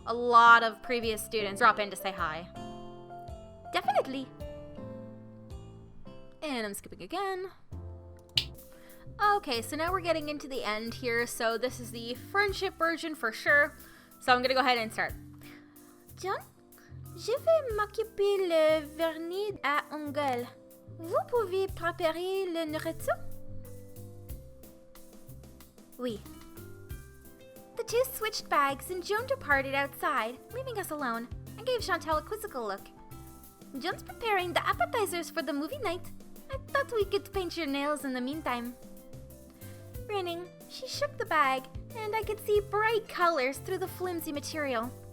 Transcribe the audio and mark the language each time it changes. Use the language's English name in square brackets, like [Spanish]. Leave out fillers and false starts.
[English] A lot of previous students drop in to say hi. Definitely. And I'm skipping again. Okay, so now we're getting into the end here, so this is the friendship version for sure. So I'm gonna go ahead and start. [French] John, je vais m'occuper le vernis à ongles. Vous pouvez préparer le nourriture? Oui. [English] The two switched bags and Joan departed outside, leaving us alone. I gave Chantal a quizzical look. Joan's preparing the appetizers for the movie night. I thought we could paint your nails in the meantime. Grinning, she shook the bag, and I could see bright colors through the flimsy material.